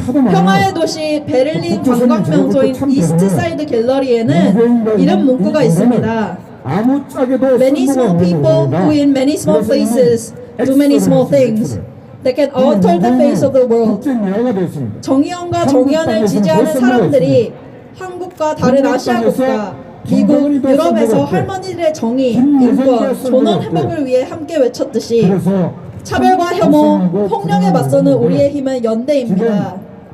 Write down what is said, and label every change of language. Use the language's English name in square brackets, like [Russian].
[Korean] 평화의 도시 베를린 관광 명소인 이스트사이드 갤러리에는 이런 문구가 있습니다. [English] Many small people who in many small places do many small things that can alter the face of the world. [Korean] 정의연과 정의연을 지지하는 사람들이 한국과 다른 아시아 국가, 미국, 유럽에서 할머니들의 정의, 인권, 존엄 회복을 위해 함께 외쳤듯이 차별과 혐오, 폭력에 맞서는 우리의 힘은 연대입니다.